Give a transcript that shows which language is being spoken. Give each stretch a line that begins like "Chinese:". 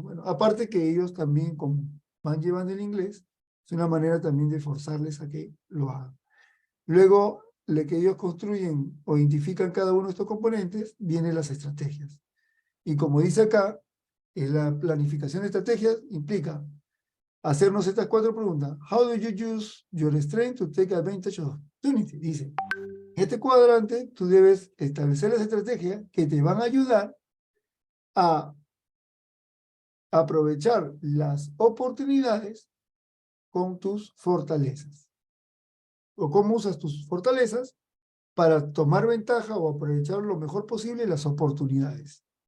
Spanish: Bueno, aparte que ellos también, como van llevando el inglés, es una manera también de forzarles a que lo hagan. Luego, de que ellos construyen o identifican cada uno de estos componentes, vienen las estrategias. Y como dice acá, la planificación de estrategias implica hacernos estas 4 preguntas.
English: How do you use your strength to take advantage of opportunity?
Spanish: Dice, en este cuadrante tú debes establecer las estrategias que te van a ayudar a aprovechar las oportunidades con tus fortalezas. O cómo usas tus fortalezas para tomar ventaja o aprovechar lo mejor posible las oportunidades.